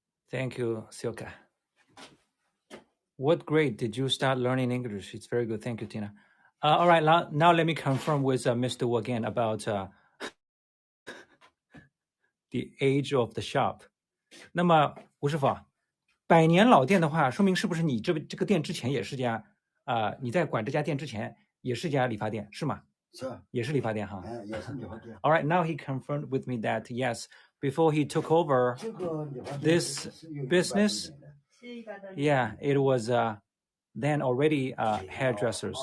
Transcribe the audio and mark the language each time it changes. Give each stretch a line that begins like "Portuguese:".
English: Thank you, Silka. What grade did you start learning English? It's very good. Thank you, Tina. All right, now let me confirm with Mr. Wu again about the age of the shop.
Chinese: 那么吴师傅啊，100年老店的话，说明是不是你这个店之前也是家你在管这家店之前也是家理发店是吗？是，也是理发店哈。也是理发店。
English: All right, now he confirmed with me that yes, before he took over this business, yeah, it was then already hairdressers.